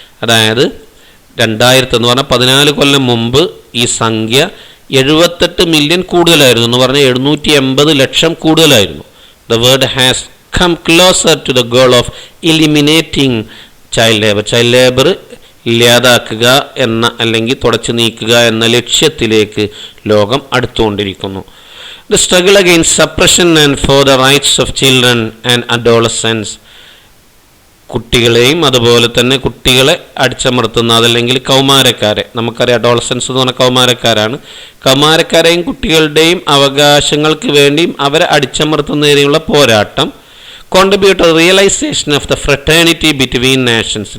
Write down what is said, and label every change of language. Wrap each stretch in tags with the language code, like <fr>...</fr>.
<ml>അതായത് 2000 എന്ന് പറഞ്ഞാൽ 14 കൊല്ലം മുമ്പ് ഈ സംഖ്യ 78 മില്യൺ കൂടുതലായിരുന്നു എന്ന് പറഞ്ഞാൽ 780 ലക്ഷം കൂടുതലായിരുന്നു.</ml> <en>The world has come closer to the goal of eliminating child labor.</en> <ml>Child labour ഇല്ലാതാക്കുക എന്ന അല്ലെങ്കിൽ തുടച്ചു നീക്കുക എന്ന ലക്ഷ്യത്തിലേക്ക് ലോകം അടുത്തുകൊണ്ടിരിക്കുന്നു.</ml> <en>The struggle against suppression and for the rights of children and adolescents.</en> <ml>കുട്ടികളെയും അതുപോലെ തന്നെ കുട്ടികളെ അടിച്ചമർത്തുന്ന, അതല്ലെങ്കിൽ കൗമാരക്കാരെ, നമുക്കറിയാം അഡോളസൻസ് എന്ന് പറഞ്ഞാൽ കൗമാരക്കാരാണ്. കൗമാരക്കാരെയും കുട്ടികളുടെയും അവകാശങ്ങൾക്ക് വേണ്ടിയും അവരെ അടിച്ചമർത്തുന്നതിനുള്ള പോരാട്ടം.</ml> <en>Contribute realisation of the fraternity between nations.</en>